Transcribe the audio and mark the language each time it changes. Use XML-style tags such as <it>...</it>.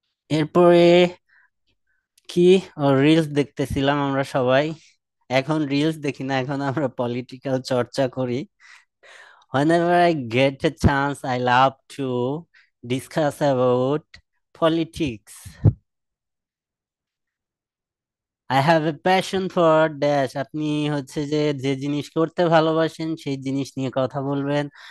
<bn>এরপরে কি, রিলস দেখতেছিলাম আমরা সবাই। এখন রিলস দেখি না, এখন আমরা পলিটিক্যাল চর্চা করি।</bn> <en>Whenever I get a chance, I love to discuss about politics. I have a passion for dash,</en> <bn>আপনি হচ্ছে যে যে জিনিস করতে ভালোবাসেন সেই জিনিস নিয়ে কথা বলবেন।</bn>